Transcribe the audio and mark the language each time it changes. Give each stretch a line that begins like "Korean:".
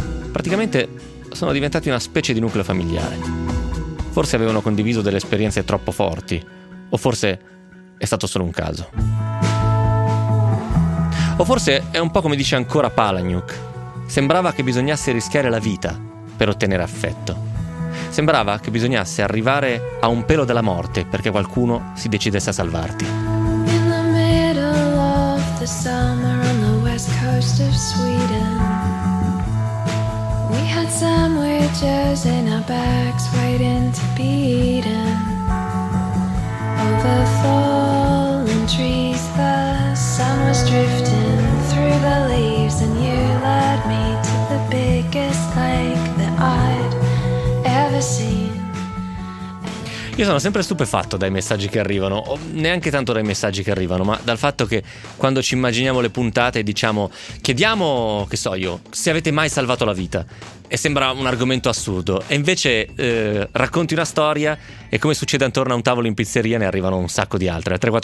Italian: Praticamente sono diventati una specie di nucleo familiare. Forse avevano condiviso delle esperienze troppo forti, o forse è stato solo un caso. O forse è un po' come dice ancora Palahniuk. Sembrava che bisognasse rischiare la vita per ottenere affetto. Sembrava che bisognasse arrivare a un pelo dalla morte perché qualcuno si decidesse a salvarti.
English: In the middle of the summer on the west coast of Sweden, we had sandwiches in our bags waiting to be eaten. Over fallen trees the sun was drifting through the leaves and you led me to the biggest lake that I'd ever seen.
Italian: Io sono sempre stupefatto dai messaggi che arrivano, o neanche tanto dai messaggi che arrivano, ma dal fatto che quando ci immaginiamo le puntate diciamo, chiediamo, che so io, se avete mai salvato la vita, e sembra un argomento assurdo, e invece racconti una storia e come succede intorno a un tavolo in pizzeria ne arrivano un sacco di altre.